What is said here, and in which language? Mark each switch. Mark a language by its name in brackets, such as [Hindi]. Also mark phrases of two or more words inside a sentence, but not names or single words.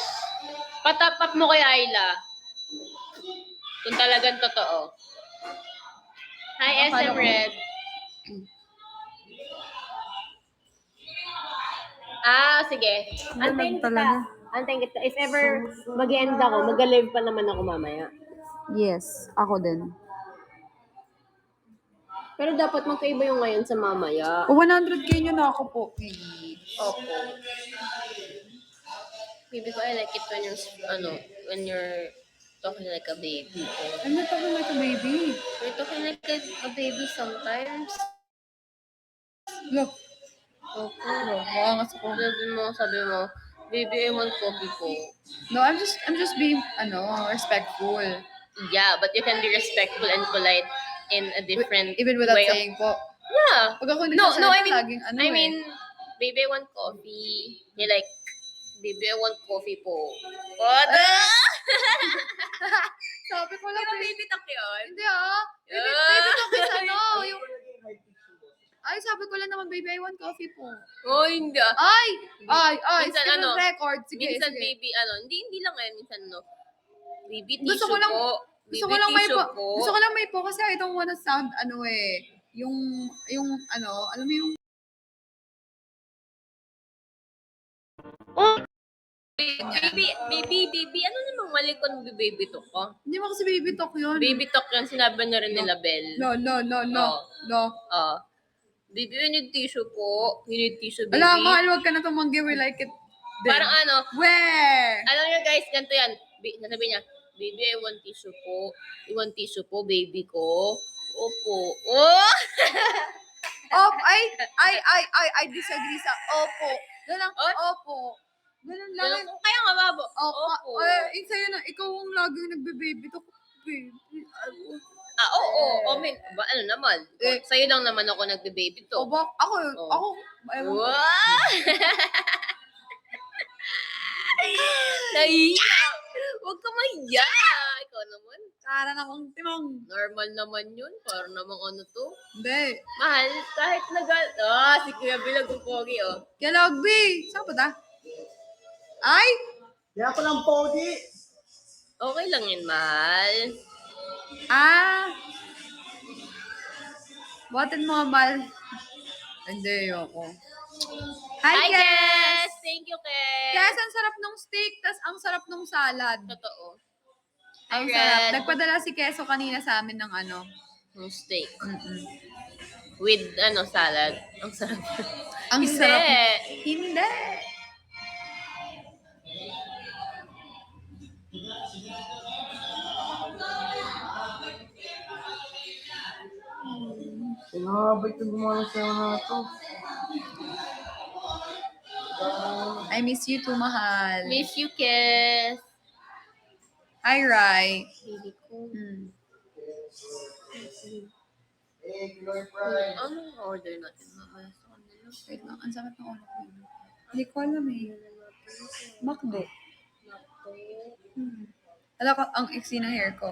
[Filipino] Patop up mo kay Ayla. Kung talagang totoo. Hi, Akala SM ko- Red. Sige. Antayin kita. talaga. Antayin kita. [English] If ever [Filipino] mag-end ako, mag-live pa naman ako mamaya. Yes, ako din. Pero dapat magkaiba yung ngayon sa mamaya. O 100k nyo na ako po, please. Opo. Baby ko, [English] I like it when you're talking like a baby. I'm not talking like a baby. You're talking like a baby sometimes. Look, [Filipino] Opo. maangas ako. Sabi mo, [English] baby, I want coffee po. No, I'm just being, respectful. Yeah, but you can be respectful and polite in a different Even without way of... saying po. Yeah. [Filipino] Pag ako [English] No, [Filipino] nagsasalita, [English] I mean, [Filipino] laging [English] baby, I want coffee. You're like, baby, I want coffee po. What? [Filipino] Sabi ko lang, [English] baby talk yun. [Filipino] Hindi [English] Baby, baby talk is [Filipino] yung... Ay, sabi ko lang naman, [English] baby, I want coffee po. [Filipino] Oh, hindi. Ay! Minsan, Minsan, record. Sige, Minsan, sige. baby, hindi lang ngayon. Minsan, baby, Gusto tissue ko lang- po. Gusto Baby, ko lang may tissue po. Gusto ko lang may po kasi [English] I don't wanna sound, [Filipino] alam mo yung... Baby, ano namang mali kung [English] baby talk [Filipino] ko? Hindi mo kasi [English] baby talk [Filipino] yun. [English] Baby talk [Filipino] yan, sinabi na rin nila Belle. [English] No. Baby, you need tissue po. You need tissue, baby. [Filipino] Ala, mahal, wag ka na tumanggi. [English] We like it. [Filipino] Din. Parang [English] Where? [Filipino] alam niyo guys, ganito yan. Sabi niya, [English] baby, I want tissue po. I want tissue po, baby ko. Opo. Oh! I disagree [Filipino] sa opo. Ganun lang, opo. Ganun lang. Kaya nga, babo. Opo. Yung sa'yo na, ikaw ang laging nagbe-baby talk. Baby. Oo. Ano naman? Sa'yo lang naman ako nagbe-baby to. Ako, ewan ko. Wow! Nahiya! Huwag ka mahiya! Ikaw naman. Para namang timang. Normal naman yun. Parang namang ano to. Hindi. Mahal, kahit si Kuya Bilag ang pogi, oh. Kaya Logby, saan ba ta? Ay! Kaya ko lang pogi. Okay lang yun, mahal. Buhatin mo, Mal. Hindi, ako. Hi, Hi, Kes! [English] Kes! Thank you, [Filipino] Kes! Kes, ang sarap ng steak, tas ang sarap ng salad. Totoo. Ang Hi, sarap. Red. Nagpadala si Keso kanina sa amin ng Yung steak. Mm-mm. With, salad. Ang sarap. Ang Hindi. sarap. Hindi. Sinabay ko gumawa sa na to. [English] I miss you too, mahal. Miss you, Kes. [Filipino] Hi, Rai. Baby ko. Hmm. Anong order natin? Wait lang, ang sakit ng ulo ko. Hindi ko alam Makdo. Alam ko, ang iksi na hair ko.